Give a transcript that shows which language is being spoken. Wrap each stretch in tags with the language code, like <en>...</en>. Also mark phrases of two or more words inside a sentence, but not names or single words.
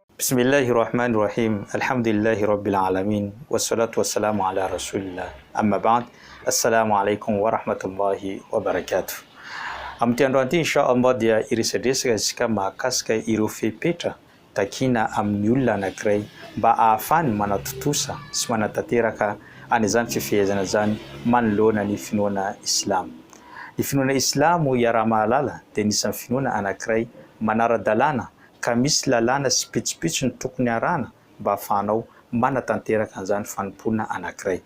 <ar>بسم الله الرحمن الرحيم. الحمد لله رب العالمين. والصلاة والسلام على رسول الله. أما بعد. السلام عليكم ورحمة الله وبركاته.</ar> <mg>Amin'ity andro anty inshallah dia irisadresaka isika mahakasika ireo fepetra takina amin'ny olona anankiray mba ahafahany manatotosa sy manatanteraka an'izany fifehezana zany manoloana ny finoana Islam. Ny finoana Islam iara-mahalala dia nisan'ny finoana anankiray manara-dalàna ka misy lalàna sy pitsopitso ny tokony arahana mba ahafahanao manatanteraka an'izany fanompoana anankiray.</mg>